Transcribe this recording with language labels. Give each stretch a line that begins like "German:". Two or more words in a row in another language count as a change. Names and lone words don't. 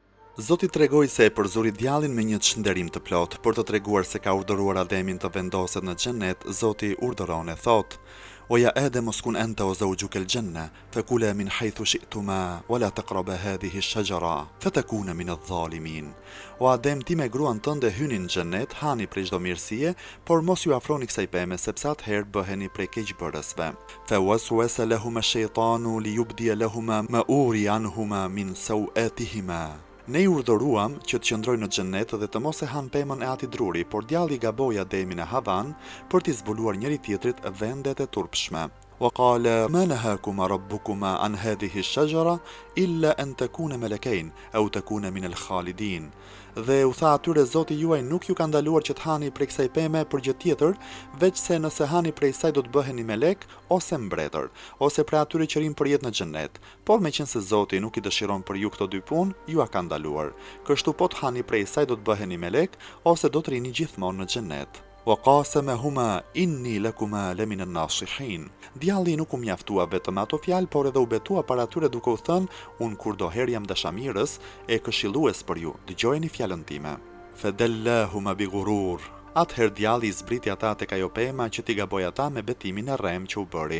Albanian: Zoti tregoi se e përzuri djalin me një çnderim të plot, për të treguar se ka urdhëruar Ademin të vendoset në xhennet. Zoti urdhëron e thot: "O
Arabic: يا آدم اسكن أنت وزوجك الجنة فكلا من حيث شئتما ولا تقربا هذه الشجرة فتكونا من الظالمين."
Albanian: O Adem, ti me gruan tënde hyni në xhennet, hani prej çdo mirësie, por mos ju afroni kësaj peme, sepse atëherë bëheni prej keqbërësve.
Arabic: فوسوس لهما الشيطان ليبدي لهما ما ووري عنهما من سوآتهما.
Albanian: Ne i urdhëruam që të qëndrojnë në xhennet dhe të mos e hanë pemën e atij druri, por djalli gaboi Ademin e Havan për t'i zbuluar njëri tjetrit vendet e turpshme.
Arabic: وقال ما نهاكما ربكما عن هذه الشجرة إلا أن تكون ملكين أو تكون من الخالدين.
Albanian: Dhe u tha atyre: Zoti juaj nuk ju ka ndaluar që të hani prej kësaj peme për gjë tjetër, veç se nëse hani prej saj do të bëheni melek ose mbretër, ose prej atyre që rinë përjet në xhennet. Por meqense Zoti nuk i dëshiron për ju këto dy punë, ju a ka ndaluar. Kështu po të hani prej saj do të bëheni melek ose do të rini gjithmonë në xhennet.
Arabic: وقاسمهما إني لكما لمن الناصحين.
Albanian: Djalli nuk u mjaftua vetëm ato fjalë, por edhe u betua para tyre duke u thënë: "Unë kurdoherë jam dashamirës e këshillues për ju, dëgjojeni fjalën time."
Arabic: فدلاهما بغرور.
Albanian: Atëherë djalli i zbriti ata tek ajo pema që t'i gaboi ata me betimin e rrem që u bëri.